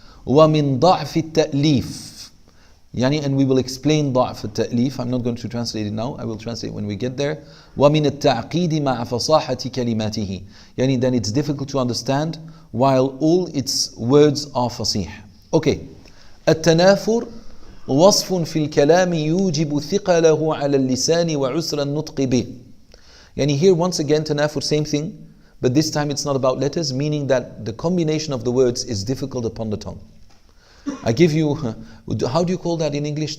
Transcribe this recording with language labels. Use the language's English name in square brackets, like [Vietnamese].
[Arabic] وَمِن ضَعْفِ التَّأْلِيفِ. [English] Yani, and we will explain ضعف التأليف. I'm not going to translate it now. I will translate when we get there. [Arabic] وَمِن التَّعْقِيدِ مَعَ فَصَاحَةِ كَلِمَاتِهِ. [English] Yani, then it's difficult to understand while all its words are fasih. Okay. [Arabic] التنافر وصف في الكلام يوجب ثقله على اللسان وعسر النطق به. [English] Yani here once again tanafur, same thing, but this time it's not about letters, meaning that the combination of the words is difficult upon the tongue. I give you, how do you call that in English?